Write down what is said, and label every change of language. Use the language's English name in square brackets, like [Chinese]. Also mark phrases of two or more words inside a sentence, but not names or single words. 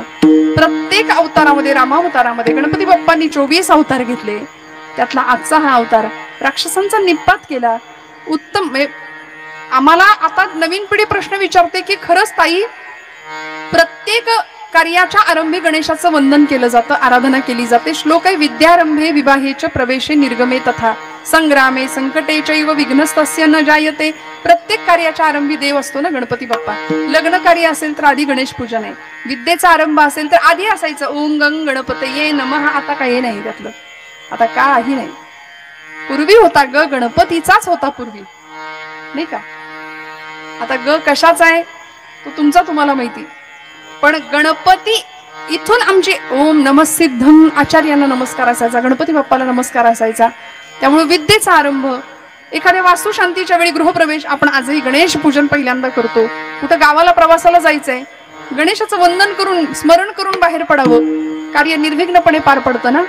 [Marathi] प्रत्येक अवतारामध्ये, रामावतारामध्ये गणपती बाप्पांनी 24 अवतार घेतले. त्यातला आजचा हा अवतार राक्षसांचा निपात केला. उत्तम. आम्हाला आता नवीन पिढी प्रश्न विचारते की खरंच ताई प्रत्येक कार्याच्या आरंभी गणेशाचं वंदन केलं जातं, आराधना केली जाते. श्लोक आहे [Sanskrit] विद्यारंभे विवाहेच प्रवेशे निर्गमे तथा संग्रामे संकटे चैव विघ्नस्तस्य न जायते. [Marathi] प्रत्येक कार्याच्या आरंभी देव असतो ना गणपती बाप्पा. लग्न कार्य असेल तर आधी गणेश पूजन आहे, विद्येचा आरंभ असेल तर आधी असायचं [Sanskrit] ओम गंग गणपतये नमः. [Marathi] आता काही नाही त्यातलं, आता काही नाही. पूर्वी होता ग गणपतीचाच होता पूर्वी, नाही का? आता ग कशाचा आहे तो तुमचा तुम्हाला माहिती, पण गणपती इथून आमचे [Sanskrit] ओम नमः सिद्धम [Marathi] आचार्यांना नमस्कार असायचा, गणपती बाप्पाला नमस्कार असायचा. त्यामुळे विद्येचा आरंभ. एखाद्या वास्तुशांतीच्या वेळी गृहप्रवेश आपण आजही गणेश पूजन पहिल्यांदा करतो. कुठं गावाला प्रवासाला जायचंय, गणेशाचं वंदन करून स्मरण करून बाहेर पडावं, कार्य निर्विघ्नपणे पार पडतं ना.